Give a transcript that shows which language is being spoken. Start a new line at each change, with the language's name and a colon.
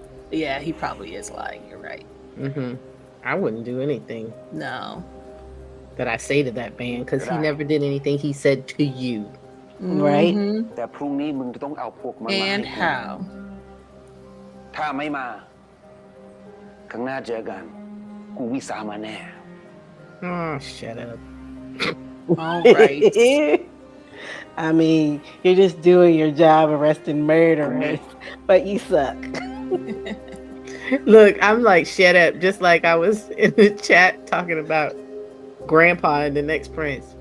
English: Yeah, he probably is lying. You're right. I wouldn't do anything No. that I say to that man because he never did anything he said to you. Right? Mhm.
Thai: แต่พรุ่งนี้มึงจะต้องเอาพวกมันมาให้
English: And
Thai: กู
English: how?
Thai: ถ้าไม่มาข้างหน้าเจอกัน กูวิสามันแน่
English: Oh, shut up. All right. I mean, you're just doing your job arresting murderers, but you suck. Look, I'm like, shut up, just like I was in the chat talking about Grandpa and the Next Prince.